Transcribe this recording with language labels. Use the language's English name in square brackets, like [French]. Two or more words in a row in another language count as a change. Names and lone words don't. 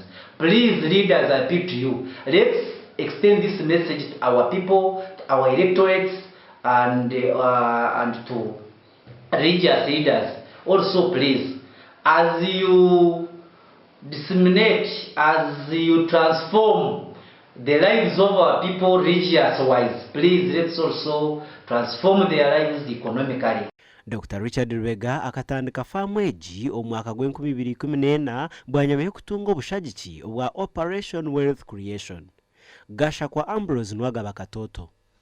[English] Please, leaders, I appeal to you. Let's extend this message to our people, to our electorates, and to religious leaders. Also, please, as you disseminate, as you transform the lives of our people religious-wise, please let's also transform their lives economically. [Nyankole] Dr. Richard Rubega akatandika faamu egi omwaka gw'2014 bwanyameho kutunga obushagiki obwa Operation Wealth Creation. Gasha kwa Ambrose Nwagaba Katoto.